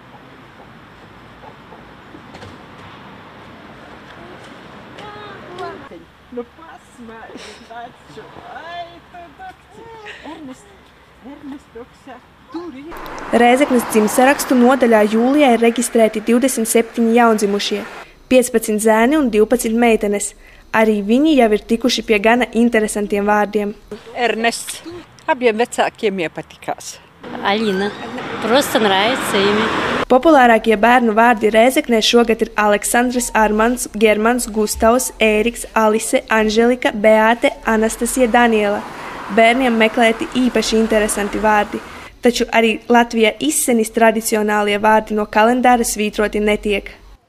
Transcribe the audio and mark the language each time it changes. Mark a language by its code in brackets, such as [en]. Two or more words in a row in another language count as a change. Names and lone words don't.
[lv] Rēzeknes dzimtsarakstu nodaļā jūlijā ir reģistrēti 27 jaundzimušie, 15 zēni un 12 meitenes. Arī viņi jau ir tikuši pie gana interesantiem vārdiem. Ernests. Abiem vecākiem iepatikās. [ru] Alina. Просто нравится ими. [lv] Populārākie bērnu vārdi Rēzeknē šogad ir Aleksandrs, Armands, Germans, Gustavs, Ēriks, Alise, Anželika, Beāte, Anastasija, Daniela. Bērniem meklēti īpaši interesanti vārdi, taču arī Latvijā izsenis tradicionālie vārdi no kalendāra svītroti netiek.